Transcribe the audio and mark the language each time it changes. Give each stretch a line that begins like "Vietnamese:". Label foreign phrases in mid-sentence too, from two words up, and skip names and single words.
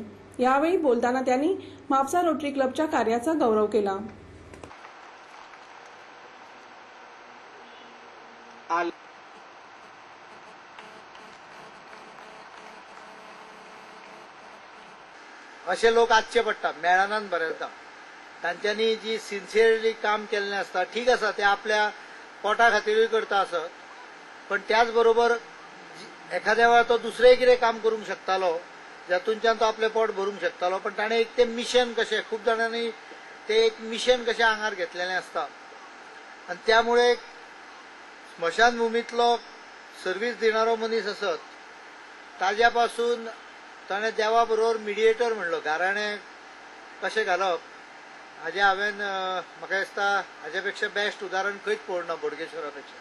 Marathi: यावेळी बोलताना त्यांनी म्हापसा रोटरी क्लबच्या कार्याचा गौरव केला।
Konkani: असे लोक आजचे पडटा मेळानान बरयता तांच्यांनी जी सिन्सियरली काम केल्लें आसता ठीक आसा ते आपल्या पोटा खातीरूय करता आसत, पण त्याच बरोबर एखाद्या वेळा तो दुसरें कितें काम करूंक शकतालो जातूंच्यान तो आपलें पोट भरूंक शकतालो, पण ताणें एक तें मिशन कशें खूब जाणांनी ते एक मिशन कशें आंगार घेतलेलें आसता आनी त्यामुळे स्मशानभुमींतलो सर्वीस दिणारो मनीस आसत ताज्या पासून ताणें देवा बरोबर मिडिएटर म्हणलो गाराणें कशें घालप हाजें हांवें म्हाका दिसता हाजे पेक्षा बेस्ट उदाहरण खंयच पळोवंक ना बोडगेश्वरा पेक्षा।